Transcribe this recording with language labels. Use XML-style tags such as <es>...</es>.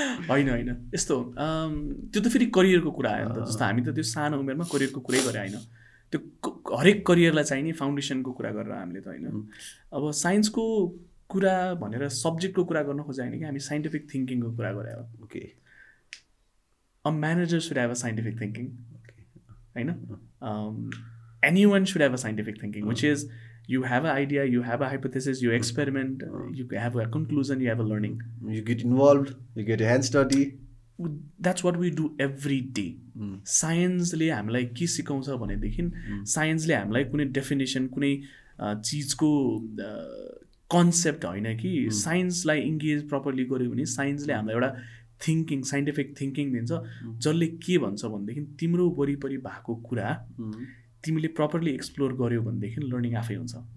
<ne>होइन यस्तो त्यो त फेरि करियरको कुरा आयो नि त जस्तो हामी त त्यो सानो उमेरमा करियरको कुरै गरे होइन त्यो हरेक करियरलाई चाहिने फाउन्डेसनको कुरा गरेर हामीले त होइन अब साइन्सको कुरा भनेर सब्जेक्टको कुरा गर्न खोजे होइन कि हामी साइन्टिफिक थिङ्किङको कुरा गरे हो okay</ne> <en>a manager should have a scientific thinking</en> <ne>होइन</ne> <en>Any one should have a scientific thinking which is you have an idea, you have a hypothesis, you experiment, you have a conclusion, you have a learning. You get involved, you get a hand study. That's what we do every day.</en> <ne>साइन्सले हामीलाई के सिकाउँछ भनेदेखि साइन्सले हामीलाई कुनै definition कुनै चिजको concept होइन कि साइन्सलाई इङ्गेज प्रपरली गऱ्यो भने साइन्सले हामीलाई एउटा थिङ्किङ साइन्टिफिक थिङ्किङ दिन्छ जसले के भन्छ भनेदेखि तिम्रो वरिपरि भएको कुरा तिमीले प्रपरली एक्सप्लोर गर्यो भनेदेखि लर्निङ आफै हुन्छ</ne>